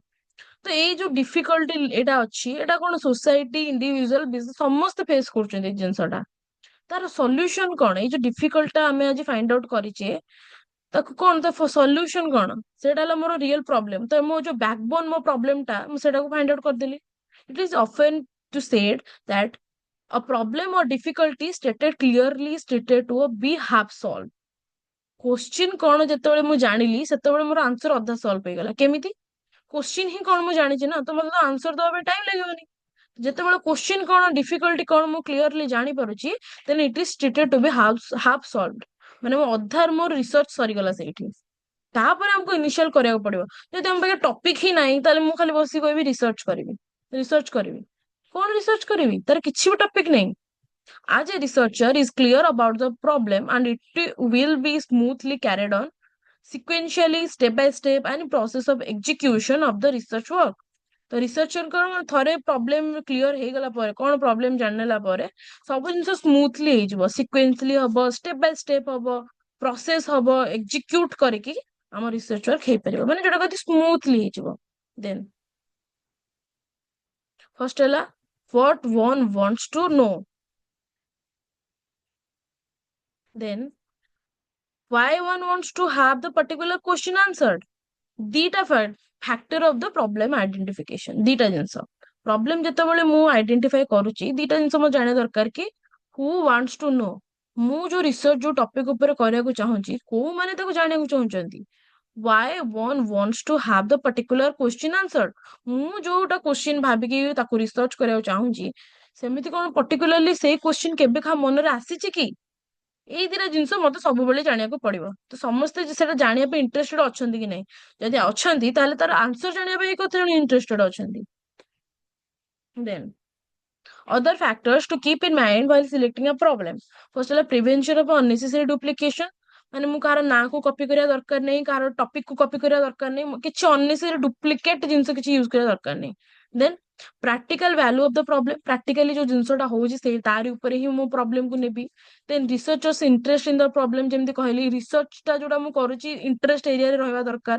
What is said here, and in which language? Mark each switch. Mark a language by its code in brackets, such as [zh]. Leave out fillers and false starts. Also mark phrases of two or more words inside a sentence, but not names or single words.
[or] ତ ଏଇ ଯୋଉ ଡିଫିକଲ୍ଟି ଏଇଟା ଅଛି, ଏଇଟା କଣ [en] society, individual, business [or] ସମସ୍ତେ ଫେସ କରୁଛନ୍ତି ଏଇ ଜିନିଷଟା। ତାର ସଲ୍ୟୁସନ କଣ? ଏଇ ଯୋଉ ଡିଫିକଲ୍ଟ ଟା ଆମେ ଆଜି [en] find out [or] କରିଛେ, ତାକୁ କଣ ତା ସଲ୍ୟୁସନ କଣ? ସେଇଟା ହେଲା ମୋର [en] real problem. [or] ତ ମୋ ଯୋଉ ବ୍ୟାକବୋନ ମୋ ପ୍ରୋବ୍ଲେମ ଟା, ମୁଁ ସେଟାକୁ [en] find out [or] କରିଦେଲି। [en] it is often to said that a problem or difficulty stated clearly stated to be half solved. [or] Question କଣ ଯେତେବେଳେ ମୁଁ ଜାଣିଲି, ସେତେବେଳେ ମୋର ଆନ୍ସର ଅଧା ସଲ୍ଭ ହେଇଗଲା। କେମିତି? କୋଶ୍ଚିନ୍ ହିଁ କଣ ମୁଁ ଜାଣିଛି ନା, ତ ମତେ ତ ଆନ୍ସର ଦବା ପାଇଁ ଟାଇମ ଲାଗିବନି। ଯେତେବେଳେ କୋଶ୍ଚିନ୍ କଣ, ଡିଫିକଲ୍ଟି କଣ ମୁଁ କ୍ଲିୟରଲି ଜାଣିପାରୁଛି, [en] then it is stated to be half solved. [or] ମାନେ ମୋ ଅଧାର ମୋର ରିସର୍ଚ୍ଚ ସରିଗଲା ସେଇଠି। ତାପରେ ଆମକୁ ଇନିସିଆଲ କରିବାକୁ ପଡିବ। ଯଦି ଆମ ପାଖେ ଟପିକ ହିଁ ନାହିଁ, ତାହେଲେ ମୁଁ ଖାଲି ବସି କହିବି ରିସର୍ଚ୍ଚ କରିବି, ରିସର୍ଚ୍ଚ କରିବି। କଣ ରିସର୍ଚ୍ଚ କରିବି? ତାର କିଛି ବି ଟପିକ ନାହିଁ। [en] As a researcher is clear about the problem and it will be smoothly carried on sequentially, step by step, and process of execution of the research work. [or] ତ ରିସର୍ଚ୍ଚରଙ୍କର ଥରେ ପ୍ରୋବ୍ଲେମ କ୍ଲିୟର ହେଇଗଲା ପରେ, କଣ ପ୍ରୋବ୍ଲେମ ଜାଣିନେଲା ପରେ, ସବୁ ଜିନିଷ ସ୍ମୁଥଲି ହେଇଯିବ। ସିକ୍ୱେନ୍ସଲି ହବ, [en] step by step [or] ହବ, ପ୍ରୋସେସ ହବ, ଏକ୍ଜିକ୍ୟୁଟ କରିକି ଆମ [en] research work [or] ହେଇପାରିବ। ମାନେ ଯୋଉଟା କହନ୍ତି ସ୍ମୁଥଲି ହେଇଯିବ। [en] then first [or] ହେଲା [en] what one wants to know. Then why one wants to have the particular question answered. ଦିଟା factor of the problem identification. [or] ଦିଟା ଜିନିଷ ପ୍ରୋବ୍ଲେମ ଯେତେବେଳେ ମୁଁ ଆଇଡେଣ୍ଟିଫାଇ କରୁଛି, ଦିଟା ଜିନିଷ ମୁଁ ଜାଣିବା ଦରକାର କି [en] who wants to know. [or] ମୁଁ ଯୋଉ ରିସର୍ଚ୍ଚ ଯୋଉ ଟପିକ ଉପରେ କରିବାକୁ ଚାହୁଁଛି, କୋଉମାନେ ତାକୁ ଜାଣିବାକୁ ଚାହୁଁଛନ୍ତି। [en] why one wants to have the particular question answered. [or] ମୁଁ ଯୋଉଟା କୋଶ୍ଚିନ୍ ଭାବିକି ତାକୁ ରିସର୍ଚ୍ଚ କରିବାକୁ ଚାହୁଁଛି, ସେମିତି କଣ ପର୍ଟିକୁଲାରଲି ସେଇ କୋଶ୍ଚିନ୍ କେବେ କାହା ମନରେ ଆସିଛି କି? ଏଇ ଦିଟା ଜିନିଷ ମତେ ସବୁବେଳେ ଜାଣିବାକୁ ପଡିବ। ତ ସମସ୍ତେ ସେଟା ଜାଣିବା ପାଇଁ ଇଣ୍ଟରେଷ୍ଟେଡ ଅଛନ୍ତି କି ନାଇଁ? ଯଦି ଅଛନ୍ତି, ତାହେଲେ ତାର ଆନ୍ସର ଜାଣିବା ପାଇଁ କଥା ଇଣ୍ଟରେଷ୍ଟେଡ ଅଛନ୍ତି। [en] ଦେନ୍ other factors to keep in mind while selecting a problem. First ହେଲା prevention of unnecessary duplication. [or] ମାନେ ମୁଁ କାହାର ନାଁ କୁ କପି କରିବା ଦରକାର ନାହିଁ, କାହାର ଟପିକ କୁ କପି କରିବା ଦରକାର ନାହିଁ, କିଛି [en] unnecessary duplicate [or] ଜିନିଷ କିଛି ୟୁଜ କରିବା ଦରକାର ନାହିଁ। [en] then practical value of the problem. [or] ପ୍ରାକ୍ଟିକାଲି ଯୋଉ ଜିନିଷଟା ହଉଛି, ସେଇ ତାରି ଉପରେ ହିଁ ମୁଁ ପ୍ରୋବ୍ଲେମକୁ ନେବି। [en] then researchers interest in the problem. [or] ଯେମିତି କହିଲି, ରିସର୍ଚ୍ଚଟା ଯୋଉଟା ମୁଁ କରୁଛି, ଇଣ୍ଟରେଷ୍ଟ ଏରିଆରେ ରହିବା ଦରକାର।